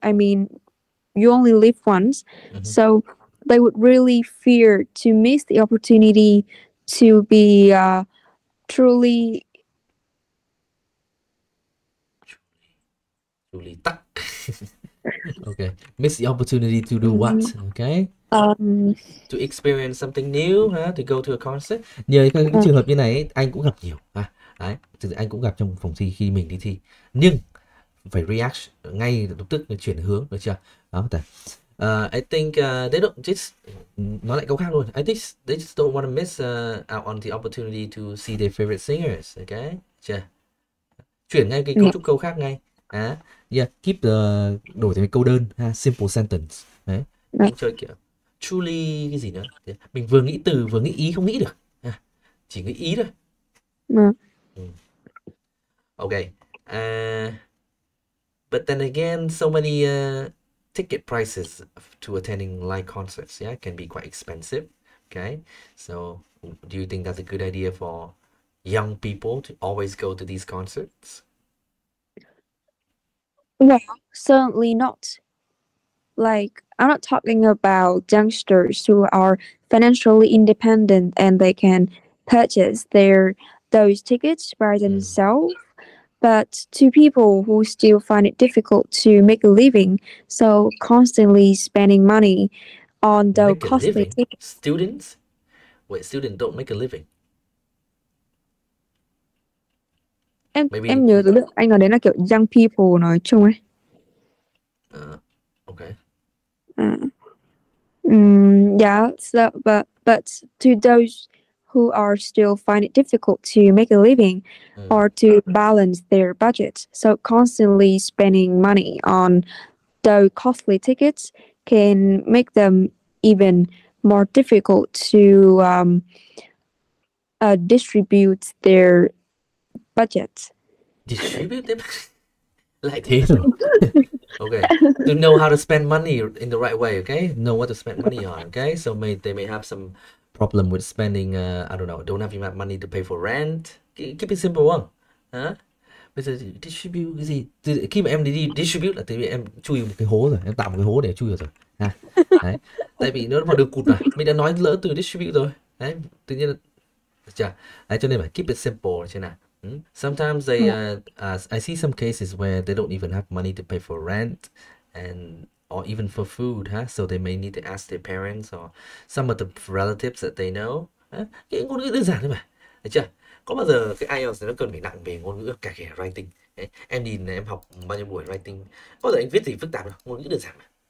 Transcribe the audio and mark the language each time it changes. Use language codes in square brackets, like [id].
[en] I mean, you only live once. So they would really fear to miss the opportunity to be truly stuck. Okay, miss the opportunity to do what? Okay, to experience something new, to go to a concert. [vi] Nhiều cái trường hợp như này ấy, anh cũng gặp nhiều. Đấy, anh cũng gặp trong phòng thi khi mình đi thi. Nhưng phải react ngay lập tức, chuyển hướng, được chưa? Đó, [en] I think they don't just [vi] nói lại câu khác luôn. [en] I think they just don't want to miss out on the opportunity to see their favorite singers. Okay, chưa? [vi] Chuyển ngay cái cấu trúc câu khác ngay. [en] Yeah, keep the [vi] đổi thành câu đơn, simple sentence. Đấy, anh chơi kiểu truly cái gì nữa. Mình vừa nghĩ từ vừa nghĩ ý không nghĩ được. Chỉ nghĩ ý thôi. [en] Okay. But then again, so many ticket prices to attending live concerts, can be quite expensive. Okay, so do you think that's a good idea for young people to always go to these concerts? Well, certainly not. Like, I'm not talking about youngsters who are financially independent and they can purchase those tickets by [vi] Ừ. [en] themselves. But to people who still find it difficult to make a living, so constantly spending money on the Make a costly living? tickets. Students? Wait, students don't make a living. [vi] Em [en] Maybe. [vi] nhớ từ lúc anh nói đến là kiểu [en] young people [vi] nói chung ấy. [en] Okay. À, yeah, so but to those who are still find it difficult to make a living [vi] Ừ. [en] or to balance their budget, so constantly spending money on the costly tickets can make them even more difficult to distribute their budget. Distribute them? Lại thế rồi. Okay. To know how to spend money in the right way, okay? Know what to spend money on, okay? So they may have some problem with spending, I don't know, don't have enough money to pay for rent. Keep it simple [vi] không? Hả? Bây giờ distribute cái gì? Khi mà em đi distribute là tại vì em chui một cái hố rồi, em tạo một cái hố để chui vào rồi. Ha. Đấy. Tại vì nó vào đường cụt mà. Mình đã nói lỡ từ distribute rồi. Đấy, tự nhiên là chưa? Đấy, cho nên phải [en] keep it simple [vi] chứ nào. [en] Sometimes I see some cases where they don't even have money to pay for rent and or even for food, huh? So they may need to ask their parents or some of the relatives that they know. [vi] Cái ngôn ngữ đơn giản thôi mà, được chưa? Có bao giờ cái IELTS nó cần phải nặng về ngôn ngữ cả kể writing. Đấy, em nhìn em học bao nhiêu buổi writing, có bao giờ anh viết gì phức tạp đâu, ngôn ngữ đơn giản mà.